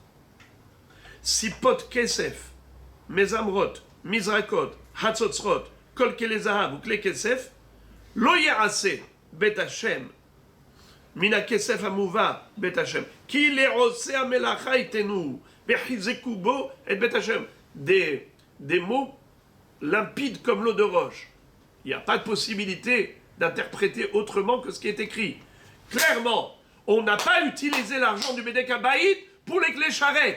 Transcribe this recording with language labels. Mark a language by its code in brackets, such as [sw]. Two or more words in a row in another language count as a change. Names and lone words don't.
[he] ספות כסף, מזמרות, מזרקות, חצוצרות, כל כלי זהב וכלי כסף, לא יעשה בית ה', מן הכסף המובא בית ה, כי לעשי המלאכה יתנהו, וחזקו בו את בית ה. [fr] Des mots limpides comme l'eau de roche. Il n'y a pas de possibilité d'interpréter autrement que ce qui est écrit. Clairement, on n'a pas utilisé l'argent du [he] בדק הבית [fr] pour les clés charrettes.